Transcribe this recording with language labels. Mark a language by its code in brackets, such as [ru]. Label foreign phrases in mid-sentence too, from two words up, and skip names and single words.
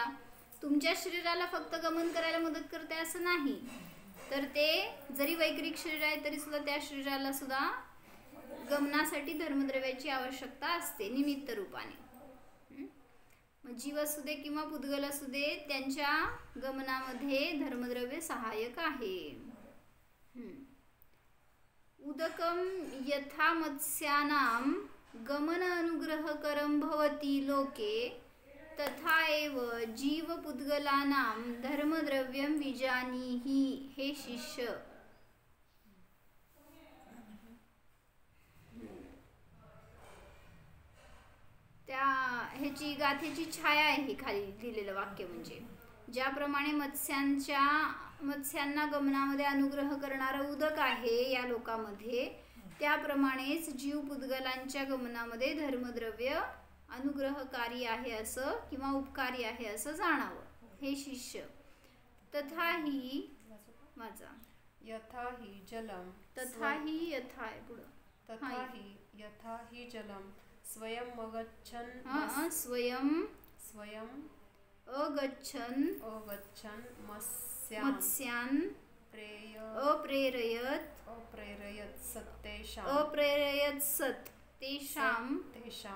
[mr] तुमच्या शरीराला फक्त गमन करायला मदत करते असं नाही, तर ते जरी वैक्रिक शरीर आहे तरी सुद्धा त्या शरीराला सुद्धा गमनासाठी धर्मद्रव्याची आवश्यकता असते निमित्त रूपाने. जीव असू दे किंवा पुद्गल असू दे, त्यांच्या गमनामध्ये धर्मद्रव्य सहाय्यक आहे. [sa] उदकम यथा मत्स्यानां गमन अनुग्रहकरं भवति लोके तथा एव जीव पुद्गलानां धर्मद्रव्यं विजानीहि. [mr] हे शिष्य, त्या ह्याची गाथेची छाया आहे ही खाली लिहिलेलं वाक्य. म्हणजे ज्याप्रमाणे मत्स्यांना गमनामध्ये अनुग्रह करणारं उदक आहे या लोकामध्ये, त्याप्रमाणेच जीव पुद्गलांच्या गमनामध्ये धर्मद्रव्य अनुग्रहकारी आहे असं किंवा उपकारी आहे असं जाणावं. हे शिष्य, तथाही माझा [sa] यथाहि जलम तथाहि यथा [mr] आहे पुढं, [sa] तथाहि यथाहि जलम स्वयं अगच्छन् मत्स्यान् अप्रेरयत् सत् तेषां